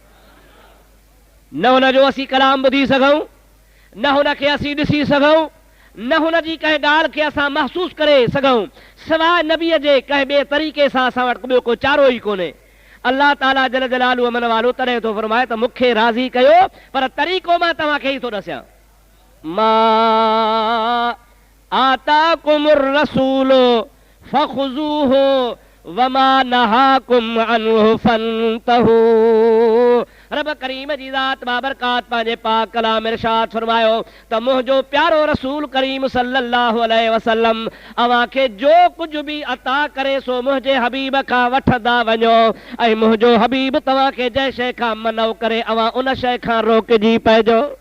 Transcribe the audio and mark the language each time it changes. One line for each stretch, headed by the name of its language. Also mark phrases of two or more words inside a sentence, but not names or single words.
Sindhi: न हुन जो असीं कलाम ॿुधी सघूं, न हुनखे असीं ॾिसी सघूं, न हुन जी कंहिं ॻाल्हि खे असां महसूस करे सघूं, सवाइ नबीअ जे कंहिं ॿिए तरीक़े सां असां वटि ॿियो को चारो ई कोन्हे। अल्लाह ताला
Arabic: جل جلاله
Sindhi: अमन वालो तॾहिं थो फरमाए त मूंखे राज़ी कयो, पर तरीक़ो मां तव्हांखे ई थो ॾसियां।
Arabic: ما آتاكم الرسول فخذوه وما نهاكم عنه فانتهوا.
Sindhi: रब करीम जी ज़ात बाबरकात पंहिंजे पाक कलाम इरशाद फरमायो त मुंहिंजो प्यारो रसूल करीम
Arabic: صلى الله عليه وسلم
Sindhi: अव्हां खे जो कुझु बि अता करे सो मुंहिंजे हबीब खां वठंदा वञो ऐं मुंहिंजो हबीब तव्हां खे जंहिं शइ खां मनो करे अव्हां उन शइ खां रोकजी पइजो।